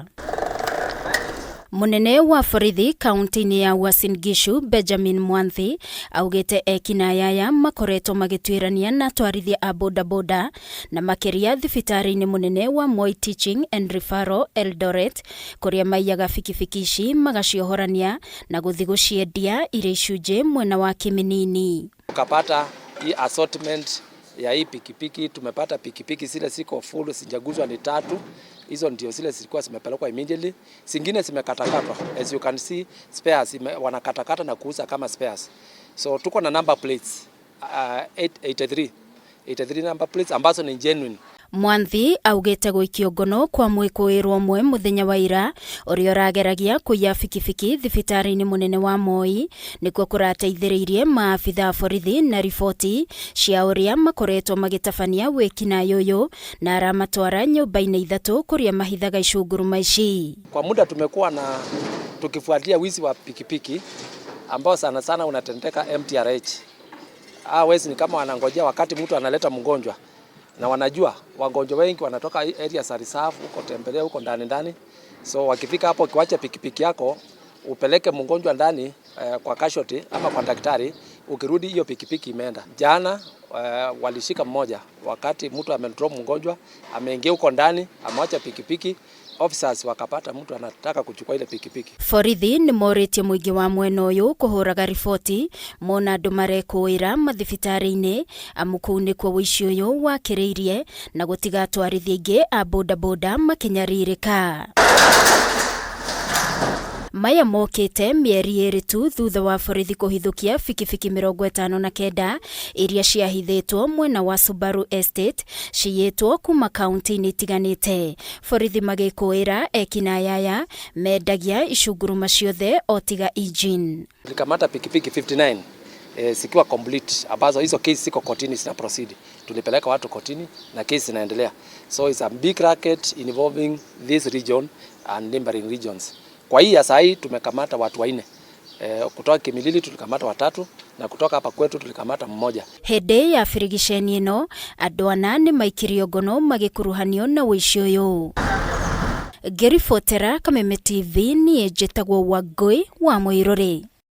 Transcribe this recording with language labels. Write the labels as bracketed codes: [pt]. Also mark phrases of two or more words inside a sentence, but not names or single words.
[ki] Munene wa borithi kaunti-inĩ ya Uasin Gishu Benjamin Mwanthi augĩte ekinayaya makoretwo magĩtuĩrania na atwarithia a bodaboda na makĩria thibitarĩ-inĩ munene wa Moi Teaching and Referral Eldoret kũrĩa maiyaga bikibiki ici magaciohorania na gũthiĩ gũciendia irĩ icunjĩ mwena wa Kiminini. [sw] Tukapata hii assortment ya hii pikipiki, tumepata pikipiki zile ziko full, sijaguzwa ni 3. Hizo ndio zile zilikuwa zimepelekwa immediately. Zingine zimekatakatwa. [en] As you can see, [sw] spares wanakatakata na kuuza kama spares. So tuko na [en] number plates [sw] 83 [en] number plates [sw] ambazo ni genuine. [ki] Mwanthi augĩte gũikio ngono kwa mwĩkũĩrwo mwe mũthenya wa ira ũrĩa ũrageragia kũiya bikibiki thibitarĩ-inĩ munene wa Moi nĩkuo kũrateithĩrĩirie maabitha borithi na riboti cia ũrĩa makoretwo magĩtabania wĩkinaĩ ũyũ na aramatwara nyũmba-inĩ 3 kũrĩa mahithaga icunguruma ici. [sw] Kwa muda tumekuwa na tukifuatilia wizi wa pikipiki ambao sana sana unatendeka MTRH. Wezi ni kama wanangojea wakati mtu analeta mgonjwa. Na wanajua wagonjwa wengi wanatoka area za reserve huko, tembelea huko ndani. So wakifika hapo, kiwacha pikipiki yako upeleke mgonjwa ndani kwa casualty ama kwa daktari, ukirudi hiyo pikipiki imeenda. Jana walishika mmoja wakati mtu amedrop mgonjwa, ameingia huko ndani, ameacha pikipiki. Officers wakapata mtu anataka kuchukua ile pikipiki. [ki] Borithi nĩ morĩtie mũingĩ wa mwena ũyũ kũhũraga riboti mona andũ marekũĩra mathibitarĩ-inĩ amu kũu nĩkuo ũici ũyũ wakĩrĩirie na gũtiga atwarithia aingĩ a bodaboda makinyarirĩka. Maya mokĩte mĩeri 2 tu thutha wa borithi kũhithũkia bikibiki 59 iria ciahithĩtwo mwena wa Subaru Estate ciyĩtwo kuma kaunti-inĩ itiganĩte. Borithi magĩkũĩra ekinayaya mendagia icunguruma ciothe o tiga engine. [sw] Tulikamata pikipiki 59 zikiwa complete ambazo hizo case ziko kotini zina proceed. Tulipeleka watu kotini na case zinaendelea. [en] So it's a big racket involving this region and neighboring regions. [sw] Kwa hii ya saa hii tumekamata watu 4. Kutoka Kimilili tulikamata 3 na kutoka hapa kwetu tulikamata 1. [ki] Hĩndĩ ya birigiceni ĩno andũ 8 nĩ maikirio ngono magĩkuruhanio na ũici ũyũ. Ngĩribotera Kameme TV niĩ njĩtagwo Wangũi wa Mũirũrĩ.